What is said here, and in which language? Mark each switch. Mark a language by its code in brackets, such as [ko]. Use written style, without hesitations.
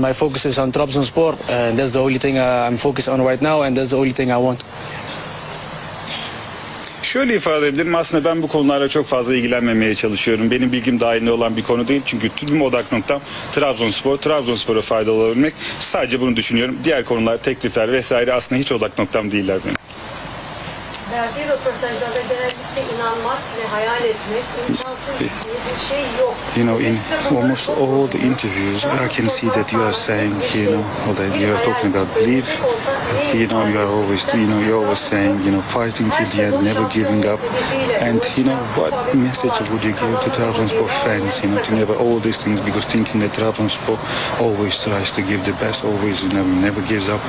[en] My focus is on Trabzonspor, and that's the only thing I'm focused on right now, and that's the only thing I want. [tr] Şöyle ifade edebilirim. Aslında ben bu konularla çok fazla ilgilenmemeye çalışıyorum. Benim bilgim dahilinde olan bir konu değil. Çünkü tüm odak noktam Trabzonspor. Trabzonspor'a faydalı olabilmek. Sadece bunu düşünüyorum. Diğer konular, teklifler vesaire aslında hiç odak noktam değiller benim. Verdiği röportajlarda genellikle inanmak ve hayal etmek imkansız bir şey yok. [en] You know, in almost all the interviews I can see that you are saying, you know, or that you are talking about belief. You know, you're always saying, you know, fighting till the end, never giving up. And, you know, what message would you give to Trabzonspor fans, you know, to never all these things, because thinking that Trabzonspor always tries to give the best, always, you know, never gives up.